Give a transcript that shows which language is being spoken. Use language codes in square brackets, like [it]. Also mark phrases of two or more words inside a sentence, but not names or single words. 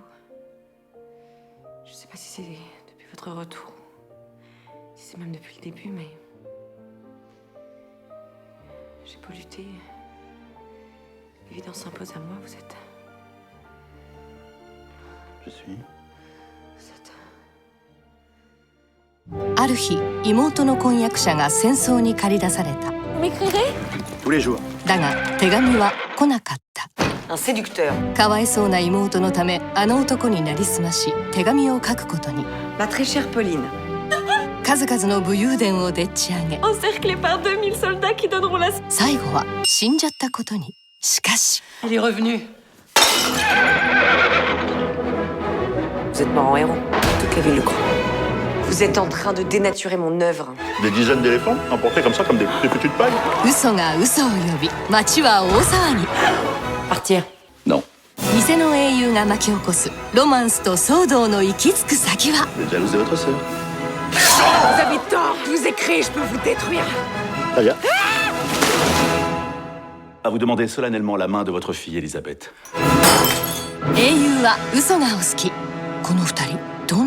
[fr] Je sais pas si c'est depuis votre retour, si c'est même depuis le début, mais... J'ai beau lutter. L'évidence s'impose à moi, vous êtes... Je suis? Vous êtes... [ja] ある日、妹の婚約者が戦争に駆り出された。 [fr] Tous les jours. [ja] だが手紙は来なかった。 [fr] Un séducteur. [ja] かわいそうな妹のため、あの男になりすまし、手紙を書くことに。 [fr] Ma très chère Pauline. [ja] 数々の武勇伝をでっち上げ、 [fr] Encerclée par 2000 soldats qui donneront la... [ja] 最後は死んじゃったことに。しかし、 [fr] Elle est revenue. Vous êtes mort en héros. Toute la ville le croit. Vous êtes en train de dénaturer mon œuvre. Des dizaines d'éléphants, emportés comme ça, comme des foutus de paille? [ja] 嘘が嘘を呼び、街は大騒ぎ。 [fr] Partir. Non. [ja] 偽の英雄が巻き起こすロマンスと騒動の行き着く先は。 [fr] Vous êtes jalouse de votre sœur? Vous avez tort. Je vous ai créé, je peux vous détruire. Très bien. À vous demander solennellement la main de votre fille, Elisabeth. [ja] 英雄は嘘がお好き。この二人